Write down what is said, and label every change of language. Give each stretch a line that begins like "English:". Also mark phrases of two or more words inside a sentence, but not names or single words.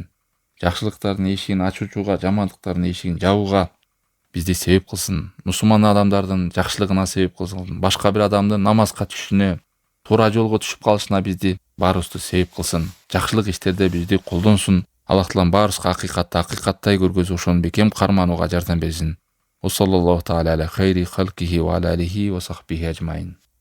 Kyrgyz: Жакшылыктардын эшигин ачуучуга, жамандыктардын эшигин жабууга бизди себеп кылсын. Мусулман адамдардын жакшылыгына себеп кылсын. Башка бир адамдын намазга түшүшүнө, туура жолго түшүп калышына бизди баарыбызды себеп кылсын. Жакшылык иштерде бизди колдонсун. Аллах Таалам баарыбызга акыйкатты акыйкаттай көргөзүп, ошону бекем карманууга жардам берсин.
Arabic: صلى الله تعالى على خير خلقه وعلى آله وصحبه أجمعين.